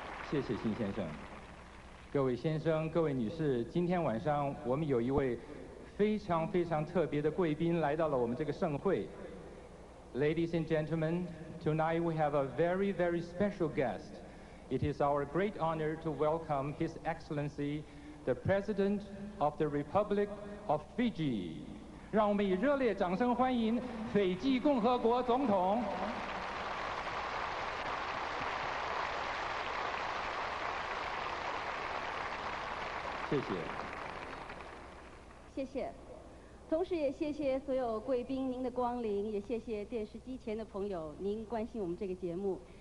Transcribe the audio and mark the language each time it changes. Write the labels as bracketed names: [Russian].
[Chinese] 谢谢辛先生。各位先生、各位女士，今天晚上我们有一位非常非常特别的贵宾来到了我们这个盛会。 [English] Ladies and gentlemen, tonight we have a very, very special guest. It is our great honor to welcome His Excellency, the President of the Republic of Fiji. [Chinese] 让我们以热烈掌声欢迎斐济共和国总统。谢谢。谢谢。同时也谢谢所有贵宾您的光临，也谢谢电视机前的朋友您关心我们这个节目。